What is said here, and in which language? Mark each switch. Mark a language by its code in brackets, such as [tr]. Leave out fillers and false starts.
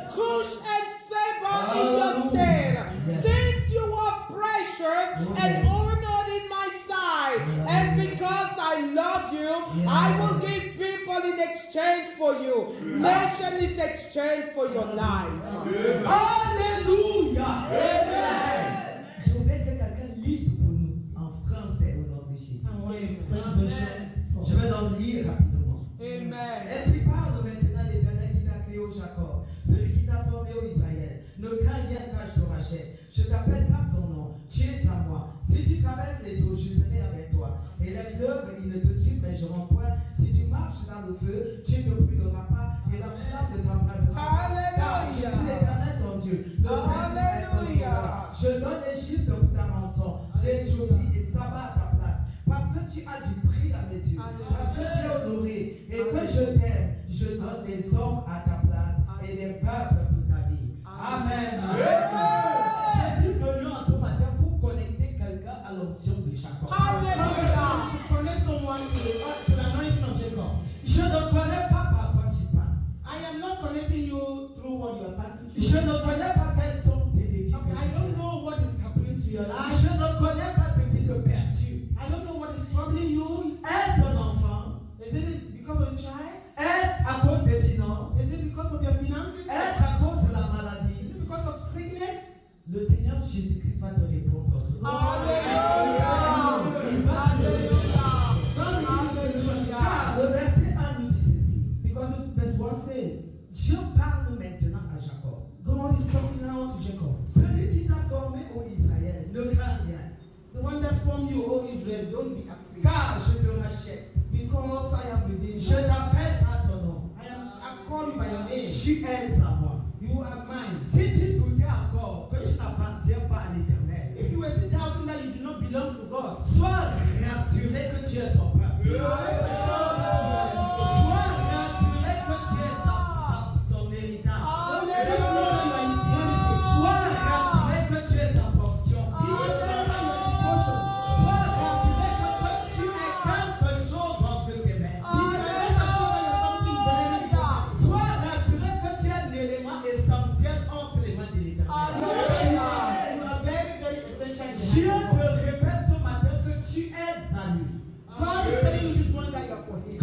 [en] Cush and Seba in your stead. Since you are precious and honored in my sight, and because I love you, I will give people in exchange for you. Nation is exchange for your life. Alléluia. Amen. [fr] Je voudrais que quelqu'un lise pour nous en français au nom de Jésus. Je vais donc lire rapidement. Amen. Ainsi parle maintenant l'Éternel qui t'a créé au Jacob, celui qui t'a formé au Israël. Ne crains rien car je te rachète. Je t'appelle par ton nom, tu es à moi. Si tu traverses les eaux, je serai avec toi. Et les fleuves, ils ne te submergeront point. Si tu marches dans le feu, tu ne brûleras pas et la flamme ne t'embrasera pas. Car je suis l'Éternel ton Dieu, le Saint-Esprit est ton sauveur. Je donne l'Égypte pour ta rançon, l'Éthiopie et Saba à ta place. Parce que tu as du prix à mes yeux, parce que tu es honoré et que je t'aime, je donne des hommes à ta place et des peuples pour ta vie. Amen. Je suis venu en ce matin pour connecter quelqu'un à l'onction de Jacob. [en] To connect someone to the anointing of Jacob. [fr] Je ne connais pas par quoi tu passes. [en] I am not connecting you through what you are passing through. [fr] Je ne connais pas quels sont tes défis. [en] I don't know what is happening to your life. [fr] Je ne connais pas ce qui te perturbe. [en] I don't know what is troubling you. [fr] Est-ce un enfant? [en] Is it because of the child? [fr] Est-ce à cause des finances? [en] Is it because of your finances? [fr] Est-ce à cause de la [en] Is [fr] maladie? [en] it because of sickness? [fr] Le Seigneur Jésus-Christ va te répondre. Il va te donner car le verset 1 nous dit ceci. [en] Because verse 1 says, [fr] Dieu parle maintenant à Jacob. [en] God is talking now to Jacob. [fr] Celui qui t'a formé au Israël, ne crains rien. [en] The one that formed you, O Israel, don't be afraid. [fr] Car je te rachète. [en] Because I have redeemed [fr] Je [en] you. [fr] t'appelle à ton nom. [en] I've called you by your name. [fr] Tu es à moi. [en] You are mine. [fr] Si tu doutais encore que tu n'appartiens pas à l'Éternel, [en] If you were still doubting that you do not belong to God, [fr] sois rassuré que tu es son peuple. [en] rest assured that you are his people. [fr] Sois rassuré que tu es son héritage. [en] Just know that you are his people. [fr] Sois rassuré que tu es sa portion. [en] Be assured that you are his portion. [fr] Sois rassuré que tu es quelque chose entre ses mains. [en] Rest assured that you are something very important. [fr] Sois rassuré que tu es l'élément essentiel entre les mains de l'Éternel. [en] You are very, very essential. [fr] Dieu te répète ce matin que tu es à lui. [en] God is telling you this morning that you are for